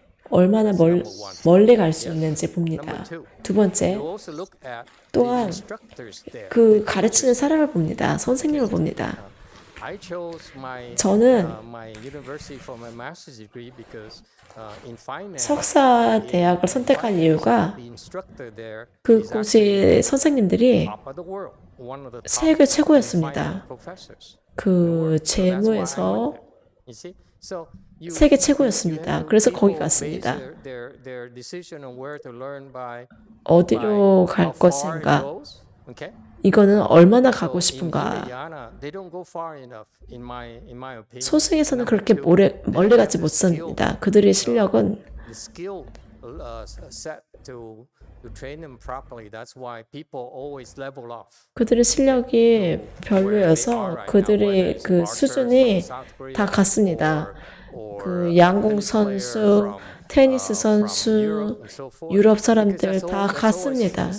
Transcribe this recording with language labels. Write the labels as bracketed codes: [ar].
[ko] 얼마나 멀리 갈 수 있는지 봅니다. 두 번째, 또한 그 가르치는 사람을 봅니다. 선생님을 봅니다. [en] I chose [ko] 저는 [en] my university for my master's degree because in finance, [ko] 석사 대학을 선택한 이유가 [en] the instructor there is [ko] 그곳의 선생님들이 [en] top of the world, one of the top [ko] 세계 [en] finance [ko] 최고였습니다. [en] professors. [ko] 그 [en] So that's why I [ko] 재무에서 [en] went there. You see? So you- [ko] 세계 [en] you [ko] 최고였습니다. [en] have [ko] 그래서 [en] people [ko] 거기 갔습니다. [en] base their decision on where to learn by [ko] 어디로 갈 [en] far it [ko] 것인가, [en] goes, okay? [ko] 이거는 얼마나 [en] So [ko] 싶은가. [en] Indiana, they don't go far enough, in my opinion. [ko] 소수에서는 [en] Number [ko] 그렇게 [en] two, [ko] 멀리 [en] they [ko] 가지 [en] have the skill, [ko] 못합니다. 그들의 실력은 [en] the skill set to train them properly. That's why people always level off. [ko] 그들의 실력이 별로여서 그들의 그 수준이 다 같습니다. 그 양궁 선수, 테니스 선수, 유럽 사람들 다 같습니다.